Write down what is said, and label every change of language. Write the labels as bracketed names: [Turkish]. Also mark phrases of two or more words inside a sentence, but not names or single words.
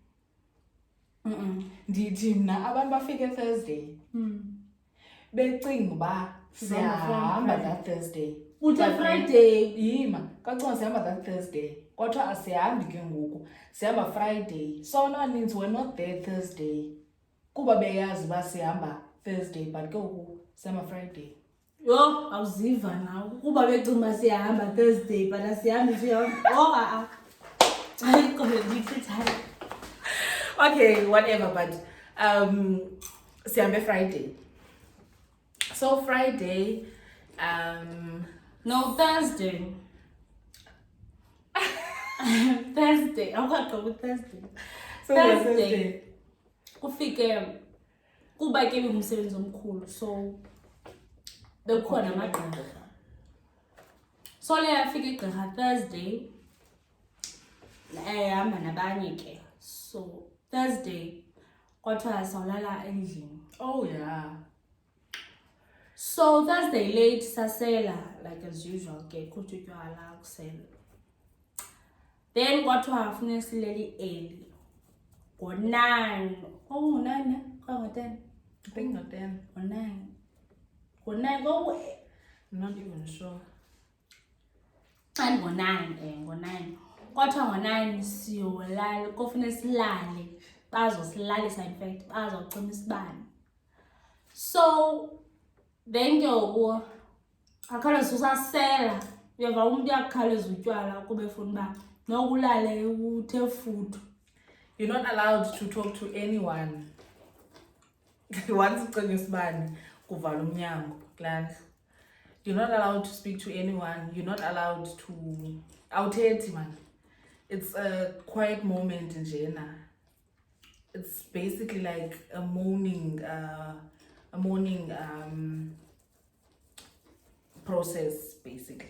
[Xhosa] Ndithi mna abantu bafike Thursday. Becinga uba siyahamba that Thursday. Uthe Friday. Yima, kacinga sihamba that Thursday. Kodwa asihambi ke ngoku. [English] Sihamba Friday. So abaninzi were not there Thursday. [Xhosa] Kuba beyazi uba sihamba Thursday but ke ngoku sihamba Friday. Yo, awuziva nawe. Kuba becinga uba siyahamba Thursday but asihambi siyahamba. Hayi kodwa ndithi [English] Okay, whatever, but sihambe Friday. So Friday, no, Thursday. Thursday. I'm going to go with Thursday. So Thursday. [Xhosa] Kufike kuba ke umsebenzi omkhulu so bekhona amagqirha. So le afike igqirha Thursday. ehamba nabanye ke. So Thursday kwathiwa sawulala endlini. [English] Oh yeah. [Xhosa] So Thursday late sasela [English] like as usual [Xhosa] ke kuthi utywala kusela. Then kwathiwa funeka sileli early. Ngo-9. Oh, 9 10. [English] I think not then. [Xhosa] Ngo-9. Ngo-9 go. [English] I'm not even sure. And ngo-9. [Xhosa] Kwathiwa ngo-9 siyolala, kofuneka silale. Bazosilalisa [English] in fact, [Xhosa] bazocima isibane. So then ke ngoku akhawuleza usasela. Uyeva umuntu uyakhawuleza utywala kube efuna uba nokulale uthe futhu. [English] You're not allowed to talk to anyone. [Xhosa] Once ucima isibane kuvala umnyango kulala. [English] You're not allowed to speak to anyone. You're not allowed to awuthethi man. It's a quiet moment in Jena. It's basically like a morning process basically.